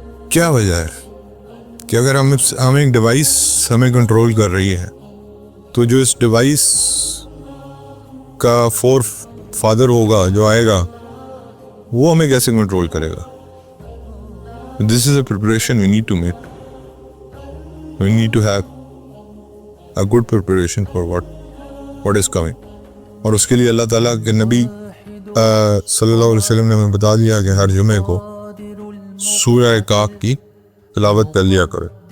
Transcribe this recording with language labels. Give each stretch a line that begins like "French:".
Urdu: کیا وجہ ہے؟ کہ اگر ہم ایک ڈیوائس ہمیں کنٹرول کر رہی ہے تو جو اس ڈیوائس کا فادر ہوگا جو آئے گا وہ ہمیں کیسے کنٹرول کرے گا؟
English: This is a preparation we need to make. We need to have a good preparation for what is coming.
Urdu: اور اس کے لیے اللہ تعالیٰ کے نبی صلی اللہ علیہ وسلم نے ہمیں بتا دیا کہ ہر جمعے کو سورہ کہف کی تلاوت کر لیا کرے.